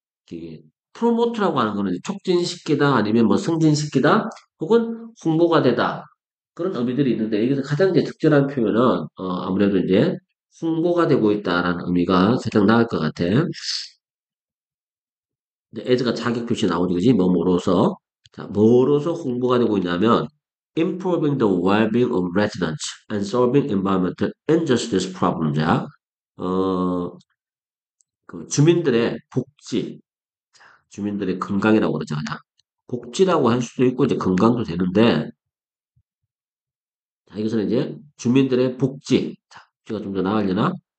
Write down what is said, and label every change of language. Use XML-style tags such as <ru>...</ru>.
<ko>이게 프로모트라고 하는 거는 촉진시키다 아니면 뭐 승진시키다 혹은 홍보가 되다 그런 의미들이 있는데 여기서 가장 이제 적절한 표현은 아무래도 이제 홍보가 되고 있다라는 의미가 가장 나을 것 같아. 이제 as가 자격 표시 나오지, 그지? 뭐뭐로서. 자, 뭐로서 홍보가 되고 있냐면</ko> <en>improving the well-being of residents and solving environmental injustice problems야.</en> <ko>어, 그 주민들의 복지, 주민들의 건강이라고 그러죠, 그냥. 복지라고 할 수도 있고, 이제 건강도 되는데, 자, 여기서는 이제 주민들의 복지, 자, 복지가 좀 더 나으려나?</ko>